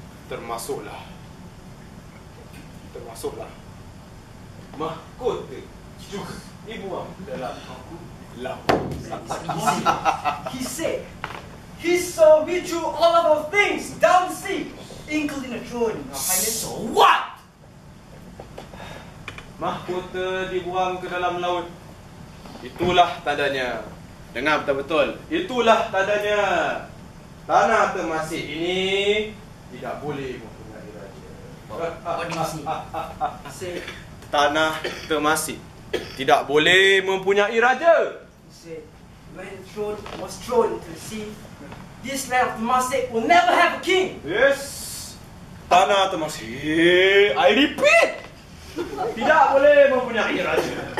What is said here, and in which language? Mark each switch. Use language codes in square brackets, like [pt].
[ms] Termasuklah mahkota juga dibuang dalam laut. [en] He said he saw me through all of our things down the sea, including the throne. Your Highness. So what? [ms] Mahkota dibuang ke dalam laut. Itulah tandanya. Dengar betul-betul. Itulah tandanya. Tanah Temasek ini tidak boleh mempunyai raja. [en] What do you see? Say, [ms] Tanah Temasek tidak boleh mempunyai raja. [en] he said, when the throne was thrown into the sea, this land of Temasek will never have a king. Yes. [ms] Tanah Temasek, [en] I repeat, [ms] tidak boleh mempunyai raja.